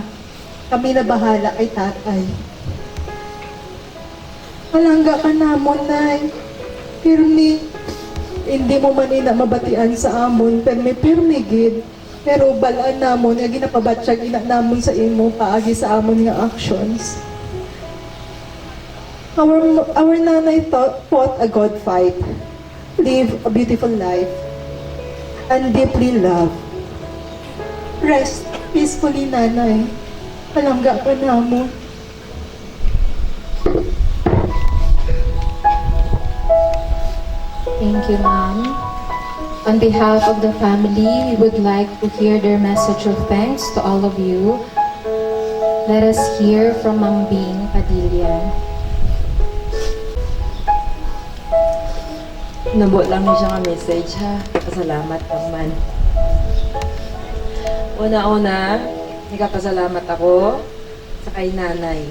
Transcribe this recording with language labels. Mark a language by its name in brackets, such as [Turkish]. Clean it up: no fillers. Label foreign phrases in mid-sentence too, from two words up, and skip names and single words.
[Hiligaynon] Kami na bahala kay tatay. Palangga ka namon, Nay. Pirmi. Hindi mo man ina mabatian sa amon, pirmi gid. Pero balaan namon, nga ginapabatsyag ina namon sa imo, paagi sa amon nga actions. [English] Our nanay fought a God fight. Live a beautiful life. And deeply love. Rest peacefully, nanay. [Hiligaynon] Palangga ka namon. [English] Thank you, Ma'am. On behalf of the family, we would like to hear their message of thanks to all of you. Let us hear from Ma'am Bing Padilla. [Hiligaynon] Nabot lang niya siya nga message, ha? Pasalamat naman. Una-una, nagkapasalamat ako sa kay nanay.